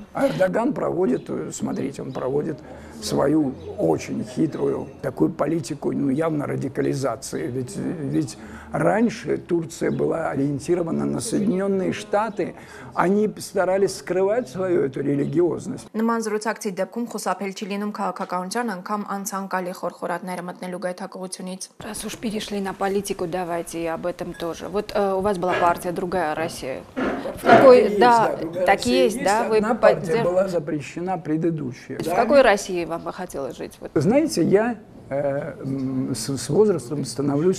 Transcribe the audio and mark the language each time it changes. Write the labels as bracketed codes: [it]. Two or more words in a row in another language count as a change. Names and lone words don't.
[ru] А Эрдоган проводит, смотрите, он проводит свою очень хитрую такую политику, ну, явно радикализации. Ведь раньше Турция была ориентирована на Соединенные Штаты, они старались скрывать свою эту религиозность. [hy] Նման զրուցակցի դեպքում խուսափել չի լինում քաղաքականության անգամ անցանկալի խորխորատները մտնելու գայթակղությունից. [ru] Раз уж перешли на политику, давайте и об этом тоже. Вот у вас была партия «Другая Россия». В какой, да, так есть, да? Вы Одна партия была запрещена, предыдущая. В какой России вам бы хотелось жить? Вот. Знаете, я с возрастом становлюсь...